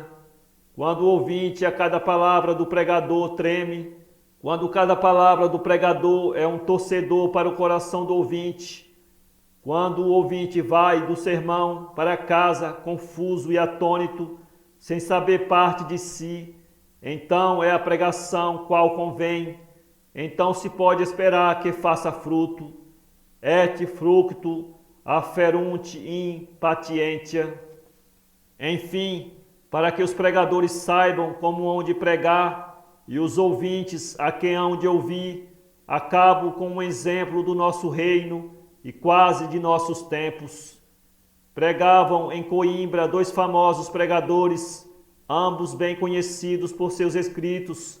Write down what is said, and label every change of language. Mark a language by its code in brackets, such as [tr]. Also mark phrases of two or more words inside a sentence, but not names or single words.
[pt] Quando o ouvinte a cada palavra do pregador treme, quando cada palavra do pregador é um torcedor para o coração do ouvinte, quando o ouvinte vai do sermão para casa confuso e atônito, sem saber parte de si, então é a pregação qual convém, então se pode esperar que faça fruto. [la] Et fructu afferunt in patientia. [pt] Enfim, para que os pregadores saibam como hão de pregar e os ouvintes a quem hão de ouvir, acabo com um exemplo do nosso reino e quase de nossos tempos. Pregavam em Coimbra dois famosos pregadores, ambos bem conhecidos por seus escritos.